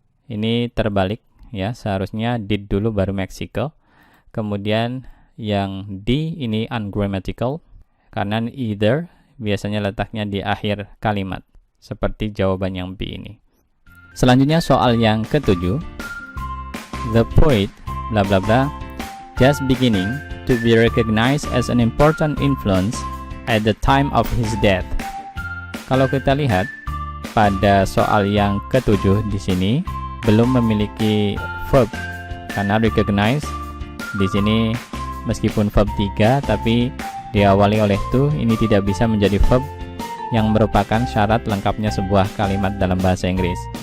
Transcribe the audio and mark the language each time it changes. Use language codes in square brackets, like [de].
[id] Ini terbalik ya, seharusnya did dulu baru Mexico. Kemudian yang D ini ungrammatical karena either biasanya letaknya di akhir kalimat, seperti jawaban yang B ini. Selanjutnya soal yang ketujuh. [en] The poet bla bla bla just beginning to be recognized as an important influence at the time of his death. [id] Kalau kita lihat pada soal yang ketujuh di sini belum memiliki verb karena recognize di sini meskipun verb 3 tapi diawali oleh to, ini tidak bisa menjadi verb yang merupakan syarat lengkapnya sebuah kalimat dalam bahasa Inggris.